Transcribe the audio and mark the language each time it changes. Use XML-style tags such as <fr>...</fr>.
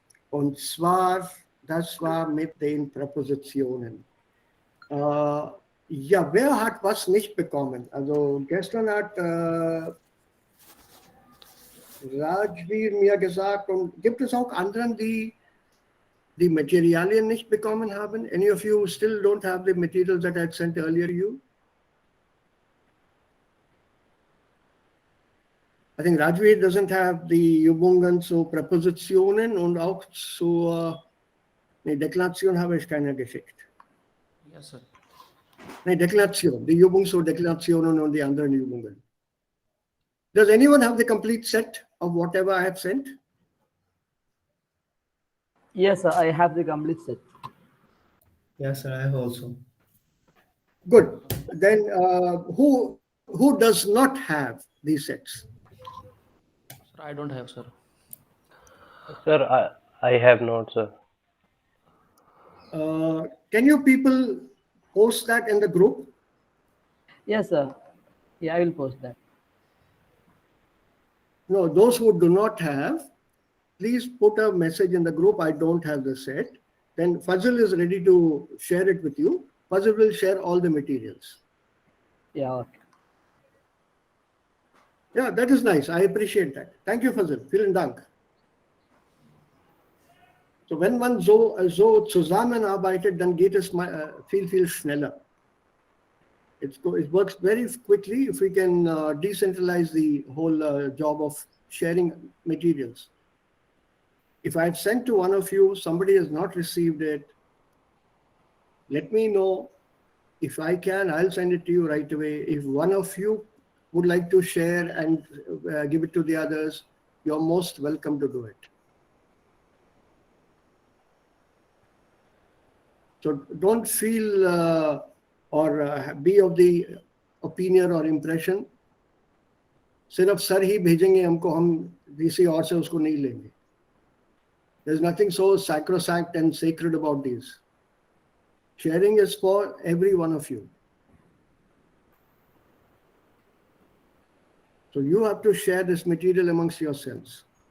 <de>Und zwar, das war mit den Präpositionen. Ja, wer hat was nicht bekommen? Also gestern hat Rajveer mir gesagt, und gibt es auch anderen, die die Materialien nicht bekommen haben?</de> <en>Any of you still don't have the materials that I sent earlier to you? I think Rajveer doesn't have the</en> <de>Übungen zu Präpositionen und auch zur Deklaration habe ich keiner geschickt.</de> <en>Yes, sir.</en> <de>Deklination, die Übung zur Deklinationen und die anderen Übungen.</de> <en>Does anyone have the complete set of whatever I have sent? Yes, sir, I have the complete set. Yes, sir. I have also. Good. Then who does not have these sets? Sir, I don't have, sir. Sir, I have not, sir. Can you people post that in the group? Yes, sir. Yeah, I will post that. No, those who do not have, please put a message in the group, I don't have the set. Then Fazil is ready to share it with you. Fazil will share all the materials. Yeah, okay. Ja, that is nice. I appreciate that. Thank you, Fazil.</en> <de>Vielen Dank. So, wenn man so zusammenarbeitet, dann geht es viel schneller.</de> <en>It works very quickly if we can decentralize the whole job of sharing materials. If I've sent to one of you, somebody has not received it, let me know. If I can, I'll send it to you right away. If one of you would like to share and give it to the others, you're most welcome to do it. So don't feel or be of the opinion or impression,</en> <hi>सिर्फ sir ही भेजेंगे हमको, हम किसी और से उसको नहीं लेंगे.</hi> <en>There's nothing so sacrosanct and sacred about these. Sharing is for every one of you. So you have to share this material amongst yourselves.</en>